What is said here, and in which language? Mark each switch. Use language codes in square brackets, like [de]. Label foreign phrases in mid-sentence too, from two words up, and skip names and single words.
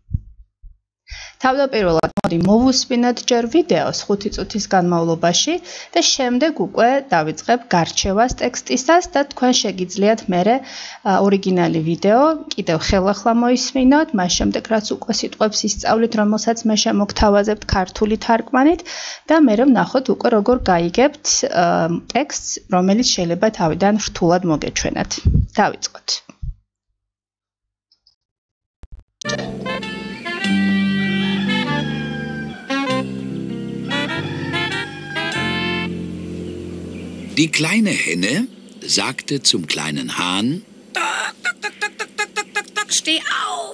[ka] თავდაპირველად მოდი მოვუსმინოთ ჯერ ვიდეოს 5 წუთის განმავლობაში და შემდეგ უკვე დავიწყებ გარჩევას ტექსტისას და თქვენ შეგიძლიათ მერე ორიგინალი ვიდეო კიდევ ხელახლა მოისმინოთ, მას შემდეგ რაც უკვე სიტყვებს ისწავლით, რომელსაც მე შემოგთავაზებთ ქართული თარგმანით და მერე ვნახოთ უკვე როგორ გაიგებთ ტექსტს, რომელიც შეიძლება თავიდან რთულად მოგეჩვენათ. დავიწყოთ. [de] Die kleine Henne sagte zum kleinen Hahn: Steh auf!